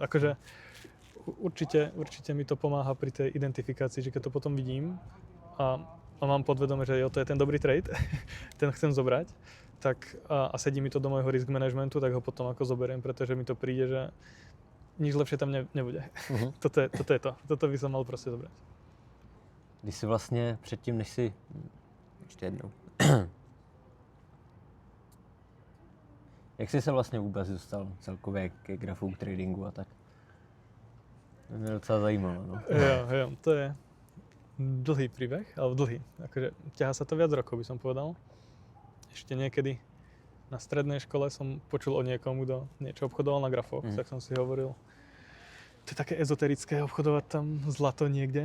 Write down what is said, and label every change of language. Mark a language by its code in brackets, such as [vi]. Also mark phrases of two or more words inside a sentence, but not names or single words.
[sk] Akože určite mi to pomáha pri tej identifikácii, že keď to potom vidím a mám podvedome, že jo, to je ten dobrý trade, ten chcem zobrať, tak a sedí mi to do môjho [en] risk managementu, [sk] tak ho potom ako zoberiem, pretože mi to príde, že nič lepšie tam nebude. Toto je to. Toto by som mal proste zobrať. [cs] Když si vlastně předtím, než si... Ještě jednou. Jak jsi se vlastně vůbec dostal celkově ke grafu, k tradingu a tak? To mě docela zajímalo, no. [sk] Jo, to je dlhý príbeh, alebo dlhý. Akože ťahá sa to viac rokov, by som povedal. Ešte niekedy na strednej škole som počul o niekomu, kto niečo obchodoval na grafoch, tak som si hovoril, to je také ezoterické obchodovať tam zlato niekde.